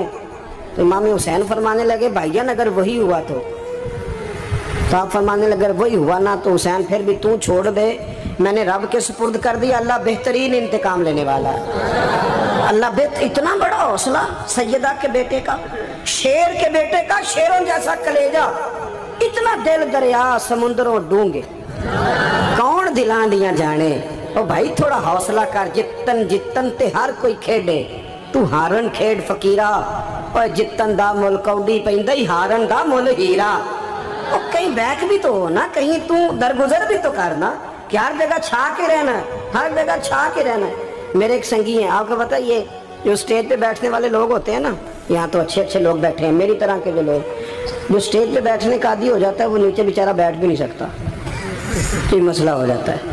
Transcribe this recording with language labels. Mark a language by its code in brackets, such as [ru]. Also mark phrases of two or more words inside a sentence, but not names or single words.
[ur] تو امام حسین فرمانے لگے بھائیان اگر وہی ہوا تو آپ فرمانے لگے اگر وہی ہوا نا تو حسین پھر بھی تو چھوڑ دے, میں نے رب کے سپرد کر دیا, اللہ بہترین انتقام لینے والا ہے. اللہ اتنا بڑا حوصلہ سیدہ کے بیٹے کا, شیر کے بیٹے کا, شیروں جیسا کلیجہ, اتنا [pa] دل دریا سمندروں ڈونگے, کون دلان دیاں جانے. او بھائی تھوڑا حوصلہ کر, جتن تے ہر کوئی کھیڑے, تو ہارن کھیڑ فقیرہ, اور جتن دا مل کوڈی پہندہ ہی ہارن دا مل ہیرا. [ur] اور کہیں بیک بھی تو ہو نا, کہیں تو درگزر بھی تو کرنا, کہ ہر جگہ چھا کے رہنا ہے, ہر جگہ چھا کے رہنا ہے. میرے ایک سنگی ہیں, آپ کو پتہ یہ جو سٹیج پہ بیٹھنے والے لوگ ہوتے ہیں نا, یہاں تو اچھے لوگ بیٹھے ہیں, میری طرح کے جو لوگ جو سٹیج پہ بیٹھنے کا عادی ہو جاتا ہے وہ نیچے بیچارہ بیٹھ بھی نہیں سکتا, یہ مسئلہ ہو جاتا ہے.